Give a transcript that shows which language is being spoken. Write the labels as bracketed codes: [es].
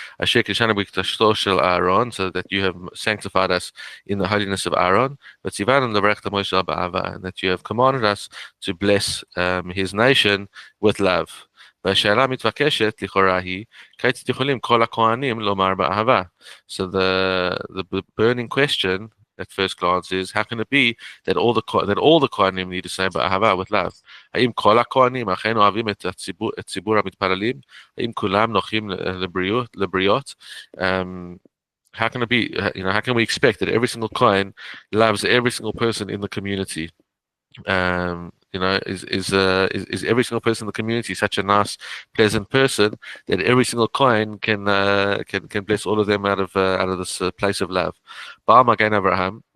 [he] Asher kishanu b'kdashto shel Aaron, [en] so that you have sanctified us in the holiness of Aaron, but [he] tzivanu levarech et Moshe ba'ahava, [en] and that you have commanded us to bless his nation with love. [he] והשאלה מתבקשת לכאורה היא, כיצד יכולים כל הכהנים לומר באהבה? [en] So the burning question at first glance is, how can it be that all the Kohanim need to say באהבה, with love? [he] האם כל הכהנים אכן אוהבים את ציבור המתפללים? האם כולם נוחים לבריות? [en] How can it be, how can we expect that every single Kohen loves every single person in the community? is every single person in the community such a nice, pleasant person that every single coin can bless all of them out of this place of love. Baal Magen Avraham.